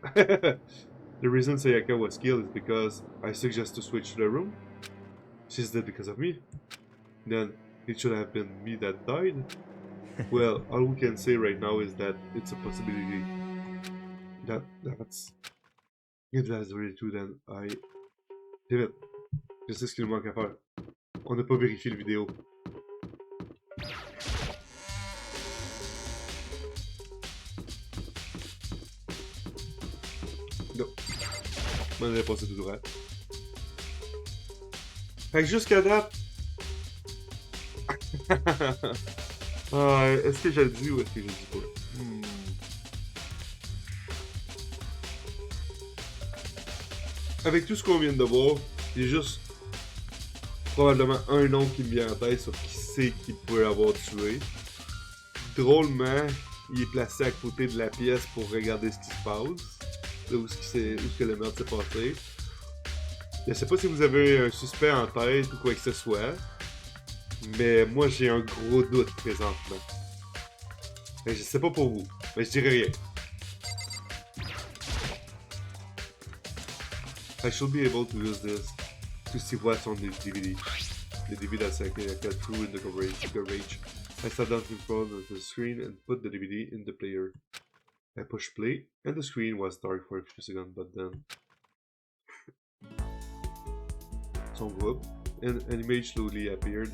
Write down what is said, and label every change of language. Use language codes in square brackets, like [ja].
[en] The reason Sayaka was killed is because I suggest to switch the room. She's dead because of me. Then it should have been me that died. Well, all we can say right now is that it's a possibility. If that's really true, then I... [fr] David, je sais ce qu'il nous manque à faire. On n'a pas vérifié le vidéo. Non. On avait passé tout droit. Fait que jusqu'à date... est-ce que je le dis ou est-ce que je le dis pas? Avec tout ce qu'on vient de voir, il y a juste probablement un nom qui me vient en tête sur qui c'est qui peut avoir tué. Drôlement, il est placé à côté de la pièce pour regarder ce qui se passe, là où que le meurtre s'est passé. Je sais pas si vous avez un suspect en tête ou quoi que ce soit, mais moi j'ai un gros doute présentement. Mais je sais pas pour vous, mais je dirais rien. [en] I should be able to use this to see what's on the DVD. The DVD that's like I cut through in the garage. I sat down in front of the screen and put the DVD in the player. I pushed play and the screen was dark for a few seconds, but then some whoop and an image slowly appeared.